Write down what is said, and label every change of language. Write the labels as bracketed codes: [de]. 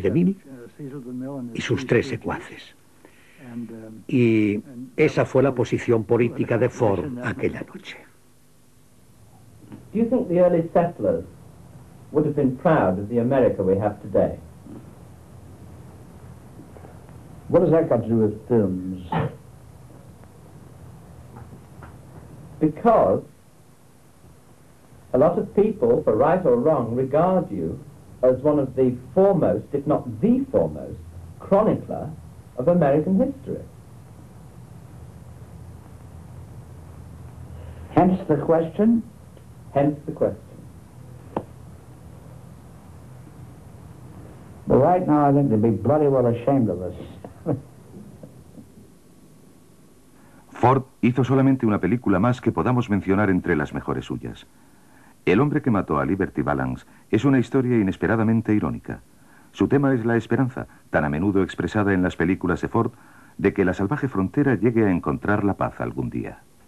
[es] DeMille y sus 3 secuaces. Y esa fue la posición política de Ford aquella noche. [en] Do you think the early settlers would have been proud of the America we have today? What has that got to do with films? Because a lot of people, for right or wrong, regard you as one of the foremost, if not the foremost, chronicler of American history. Hence the question? Hence the question. But right now I think they'd be bloody well ashamed of us. [es] Ford hizo solamente una película más que podamos mencionar entre las mejores suyas. El hombre que mató a Liberty Valance es una historia inesperadamente irónica. Su tema es la esperanza, tan a menudo expresada en las películas de Ford, de que la salvaje frontera llegue a encontrar la paz algún día.